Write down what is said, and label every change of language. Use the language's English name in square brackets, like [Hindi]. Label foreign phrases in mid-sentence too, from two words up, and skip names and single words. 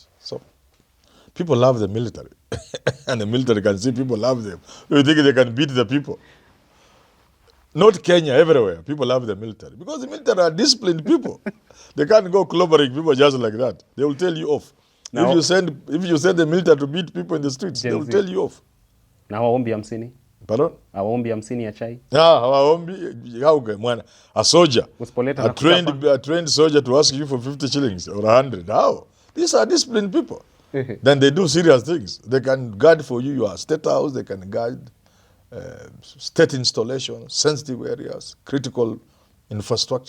[English] So, people love the military. And the military can see people love them. You think they can beat the people. Not Kenya, everywhere. People love the military. Because the military are disciplined people. They can't go clobbering people just like that. They will tell you off. Now, if you send the military to beat people in the streets, they will tell you off. [Swahili] Na hawaombi 50. [English] Pardon? [Swahili] Hawaombi 50 ya chai. Hawaombi mwana. [English] A soldier, a trained soldier to ask you for 50 shillings or 100. How? These are disciplined people. Then they do serious things. They can guard for you your state house. They can guard state installations, sensitive areas, critical infrastructure.